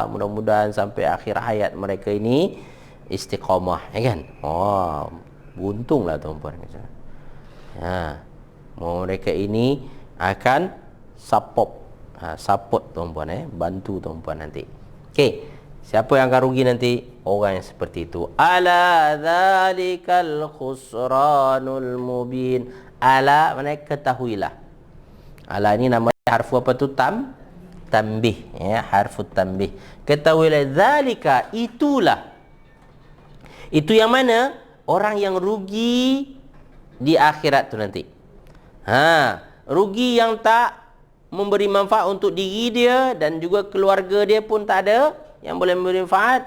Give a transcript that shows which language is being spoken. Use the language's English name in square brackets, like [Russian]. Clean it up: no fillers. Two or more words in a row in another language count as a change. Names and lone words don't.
[Malay] Mudah-mudahan sampai akhir hayat mereka ini istiqamah, kan? Beruntunglah tuan-puan. Mereka ini akan support tuan-puan, bantu tuan-puan nanti. Okey. Siapa yang akan rugi nanti? Orang yang seperti itu. [Arabic] ألا ذلك الخسران المبين. [Malay] Ala maknanya ketahuilah. Ala ini nama harfu apa tu? [Arabic] تنبيه، حرف تنبيه. [Malay] Ketahuilah, zalika itulah. Itu yang mana? orang yang rugi di akhirat tu nanti. Rugi yang tak memberi manfaat untuk diri dia dan juga keluarga dia pun tak ada yang boleh memberi manfaat.